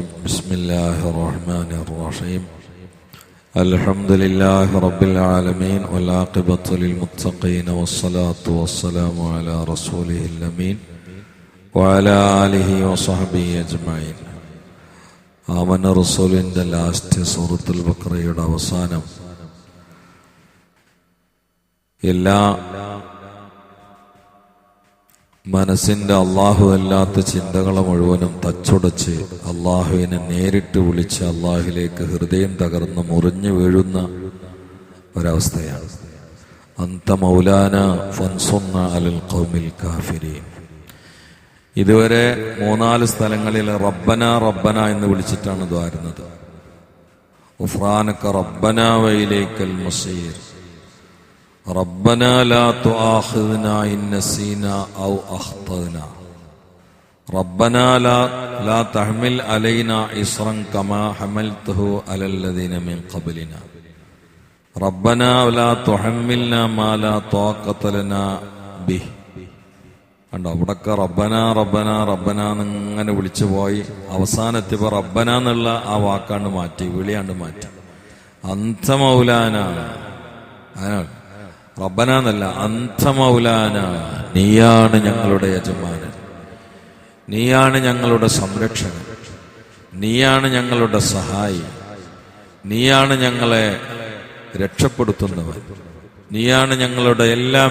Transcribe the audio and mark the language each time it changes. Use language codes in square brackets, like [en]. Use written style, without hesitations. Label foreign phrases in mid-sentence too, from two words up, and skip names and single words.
[ar] بسم الله الرحمن الرحيم. الحمد لله رب العالمين والعاقبة للمتقين والصلاة والسلام على رسوله الأمين وعلى آله وصحبه أجمعين. آمن رسول [en] in the last [ml] സൂറത്തുൽ ബഖറയുടെ അവസാനം എല്ലാ മനസ്സിന്റെ അള്ളാഹു അല്ലാത്ത ചിന്തകളെ മുഴുവനും തച്ചുടച്ച് അള്ളാഹുവിനെ നേരിട്ട് വിളിച്ച് അള്ളാഹുലേക്ക് ഹൃദയം തകർന്ന് മുറിഞ്ഞു വീഴുന്ന ഒരവസ്ഥയാണ്. [ar] أنت مولانا فانصرنا على القوم الكافرين. [ml] ഇതുവരെ 3-4 സ്ഥലങ്ങളിൽ [ar] ربنا ربنا [ml] എന്ന് വിളിച്ചിട്ടാണ് ദ്വാരുന്നത്. [ar] غفرانك ربنا وإليك المصير. ربنا لا تؤاخذنا إن نسينا أو أخطأنا. ربنا لا تحمل علينا إصرا كما حملته على الذين من قبلنا. ربنا لا تحملنا ما لا طاقة لنا به. [ml] കണ്ടോ, അവിടൊക്കെ [ar] ربنا ربنا ربنا [ml] എന്നിങ്ങനെ വിളിച്ചു പോയി അവസാനത്തിപ്പോ റബ്ബന എന്നുള്ള ആ വാക്കാണ്ട് മാറ്റി, വിളിയാണ്ട് മാറ്റി. [ar] أنت مولانا, [ml] അതിനാണ് റബ്ബന എന്നല്ല, [ar] أنت مولانا, [ml] നീയാണ് ഞങ്ങളുടെ യജമാനൻ, നീയാണ് ഞങ്ങളുടെ സംരക്ഷകൻ, നീയാണ് ഞങ്ങളുടെ സഹായി, നീയാണ് ഞങ്ങളെ രക്ഷപ്പെടുത്തുന്നവൻ, നീയാണ് ഞങ്ങളുടെ എല്ലാം.